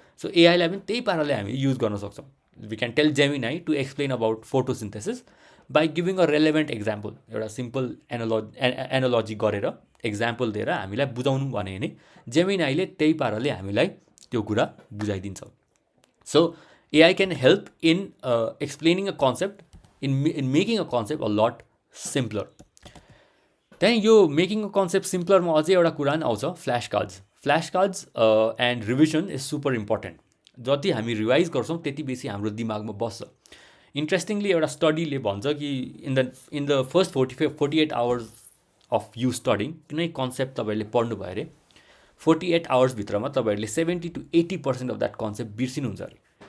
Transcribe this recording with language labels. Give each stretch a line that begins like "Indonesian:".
Nepali: So एआईलाई पनि त्यही पाराले हामी युज गर्न सक्छौँ.
English: We can tell Gemini to explain about photosynthesis by giving a relevant example.
Nepali: एउटा सिम्पल एनालोजी गरेर एक्जाम्पल दिएर हामीलाई बुझाउनु भन्यो भने जेमिनाईले त्यही पाराले हामीलाई त्यो कुरा बुझाइदिन्छ.
English: So AI can help in explaining a concept, in making a concept a lot simpler. Then यो making a concept simpler
Nepali: मा अझै एउटा कुरा आउँछ,
English: Flash cards. Flash cards and revision is super important.
Nepali: जति हामी रिभाइज गर्छौँ त्यति बेसी हाम्रो दिमागमा बस्छ. इन्ट्रेस्टिङली एउटा स्टडीले भन्छ कि
English: in the first 48 hours of you studying
Nepali: कुनै कन्सेप्ट तपाईँहरूले पढ्नुभयो अरे 48 आवर्सभित्रमा तपाईँहरूले
English: 70 to 80% of that concept
Nepali: बिर्सिनुहुन्छ अरे.